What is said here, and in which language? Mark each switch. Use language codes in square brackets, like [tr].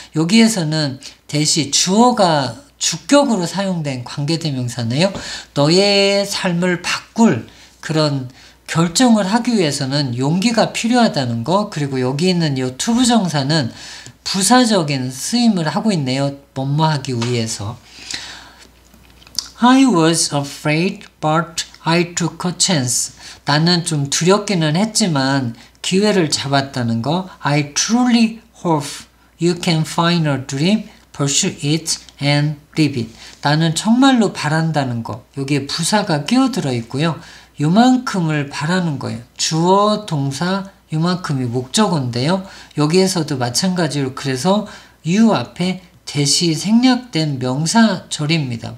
[ko] 여기에서는 대시 주어가 주격으로 사용된 관계대명사네요. 너의 삶을 바꿀 그런 결정을 하기 위해서는 용기가 필요하다는 거. 그리고 여기 있는 이 투부정사는 부사적인 쓰임을 하고 있네요. 뭐뭐 하기 위해서. [en] I was afraid but I took a chance. [ko] 나는 좀 두렵기는 했지만 기회를 잡았다는 거. [en] I truly hope you can find a dream, pursue it and live it. [ko] 나는 정말로 바란다는 거. 여기에 부사가 끼어들어 있고요. 요만큼을 바라는 거예요. 주어, 동사, 요만큼이 목적어인데요. 여기에서도 마찬가지로 그래서 you 앞에 대시 생략된 명사절입니다.